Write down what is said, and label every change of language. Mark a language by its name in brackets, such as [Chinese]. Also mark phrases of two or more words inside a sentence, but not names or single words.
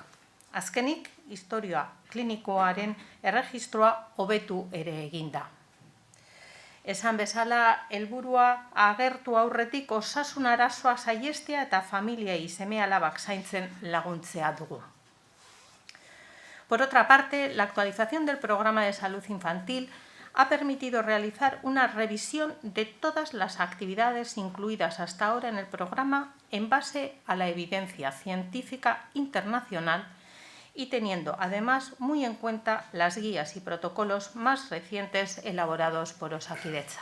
[Basque] Azkenik, historia klinikoaren erregistroa hobetu ere eginda. Esan bezala, helburua agertu aurretik osasun arazoa saihestea eta familiei seme-alabak zaintzen laguntzea dugu. [Spanish] Por otra parte, la actualización del programa de salud infantil ha permitido realizar una revisión de todas las actividades incluidas hasta ahora en el programa en base a la evidencia científica internacional y teniendo además muy en cuenta las guías y protocolos más recientes elaborados por Osakidetza.